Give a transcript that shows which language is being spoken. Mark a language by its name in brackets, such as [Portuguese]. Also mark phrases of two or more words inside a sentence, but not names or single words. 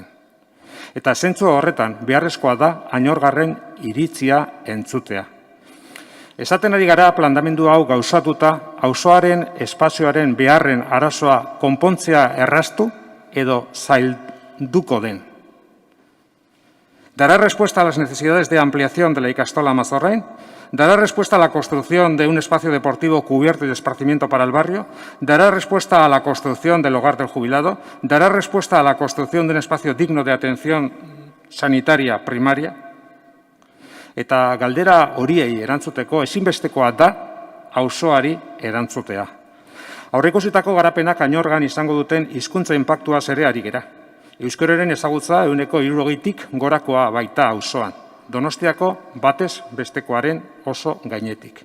[Basque] Eta zentzu horretan beharrezkoa da Añorgarren iritzia entzutea. Esaten ari gara planteamendu hau gauzatuta, auzoaren espazioaren beharren arazoa konpontzea erraztu edo zailduko den. [Spanish] ¿Dará respuesta a las necesidades de ampliación de la ikastola Mazorrain? ¿Dará respuesta a la construcción de un espacio deportivo cubierto y de esparcimiento para el barrio? ¿Dará respuesta a la construcción del hogar del jubilado? ¿Dará respuesta a la construcción de un espacio digno de atención sanitaria primaria? [Basque] Eta galdera horiei erantzuteko ezinbestekoa da auzoari erantzutea. Aurreikusitako garapenak Añorgan izango duten hizkuntza inpaktua ere ari gera. Euskararen ezagutza 60%tik gorakoa baita auzoan. Donostiako batez bestekoaren oso gainetik.